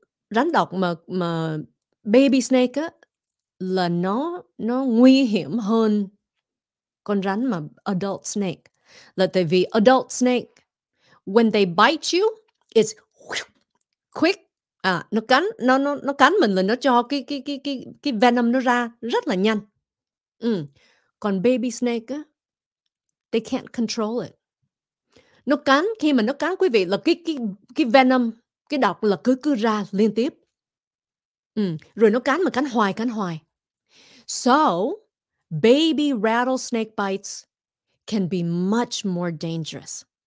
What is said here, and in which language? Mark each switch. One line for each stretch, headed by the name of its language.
Vietnamese: Rắn độc mà
English: baby snake
Vietnamese: á là nó nguy hiểm hơn con rắn mà
English: adult snake.
Vietnamese: Là tại vì
English: adult snake, when they bite you, it's quick.
Vietnamese: Nó cắn mình là nó cho cái venom nó ra rất là nhanh. Còn
English: baby snake á, they can't control it.
Vietnamese: Nó cắn, khi mà nó cắn quý vị là cái venom, cái độc là cứ ra liên tiếp. Rồi nó cắn mà cắn hoài.
English: So, baby rattlesnake bites can be much more dangerous.